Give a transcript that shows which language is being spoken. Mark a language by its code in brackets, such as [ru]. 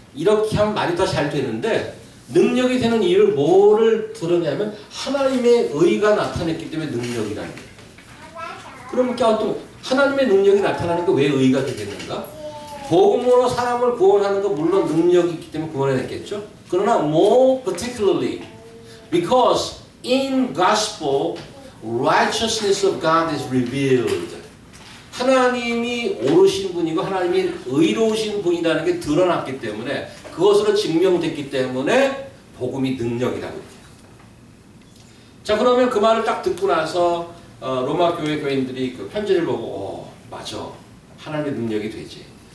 [ko] 이렇게 하면 말이 더 잘 되는데 능력이 되는 이유를 뭐를 들었냐면 하나님의 의가 나타냈기 때문에 능력이라는 거예요. 그러면 또 하나님의 능력이 나타나는 게 왜 의가 되겠는가? 복음으로 사람을 구원하는 건 물론 능력이 있기 때문에 구원해냈겠죠. 그러나 [en] more particularly because in gospel righteousness of God is revealed. [ko] 하나님이 옳으신 분이고 하나님이 의로우신 분이라는 게 드러났기 때문에 그것으로 증명됐기 때문에 복음이 능력이라고 해요. 자 그러면 그 말을 딱 듣고 나서 로마 교회 교인들이 그 편지를 보고 맞아 하나님의 능력이 되지.